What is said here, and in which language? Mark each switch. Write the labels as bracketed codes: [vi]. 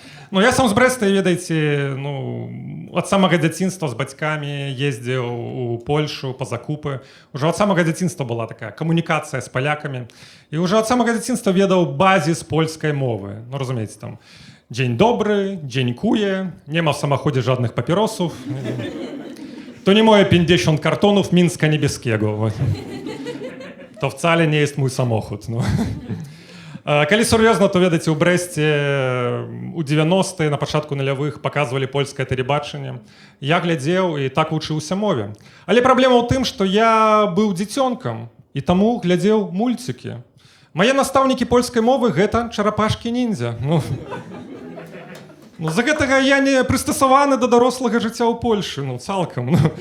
[be] Ну, я сам з Брэста, ведаеце, ну, ад самага дзяцінства з бацькамі ездзіў у Польшу па закупы. Ужо ад самага дзяцінства была такая камунікацыя з палякамі. І ўжо ад самага дзяцінства ведаў базіс польскай мовы. Ну, разумееце, там, дзень добры, дзенькуе, нема в самаходзе жадных папіросаў. [pl] То не моje 50 kartonów Mińska Niebieskiego. To wcale nie jest mój samochód. No. [be] Калі сур'ёзна, то, ведаеце, у Брэсце у 90-е, на пачатку нулявых паказвалі польскае тэлебачанне. Я глядзеў і так вучыўся мове. Але праблема ў тым, што я быў дзіцёнкам і таму глядзеў мульцікі. Мае настаўнікі польскай мовы гэта чарапашкі-ніндзя. Ну, за гэтага я не прыстасаваны да дарослага жыцця ў Польшы, ну, цалкам.